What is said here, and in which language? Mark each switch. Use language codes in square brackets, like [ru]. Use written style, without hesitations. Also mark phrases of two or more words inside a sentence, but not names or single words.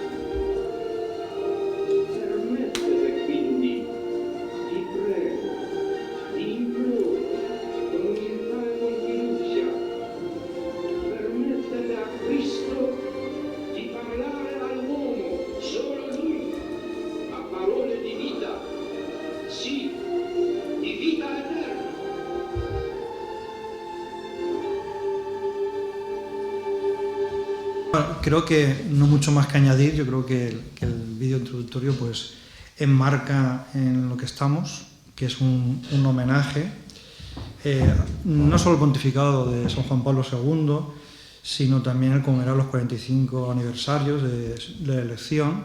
[it] Permettete quindi, vi prego, vi imploro, con umiltà e con fiducia, permettete a Cristo di parlare all'uomo, solo Lui, a parole di vita, sì, di vita eterna. [es] Creo que no mucho más que añadir. Yo creo que el vídeo introductorio pues enmarca en lo que estamos, que es un homenaje no solo al pontificado de San Juan Pablo II, sino también el conmemorar los 45 aniversarios de la elección.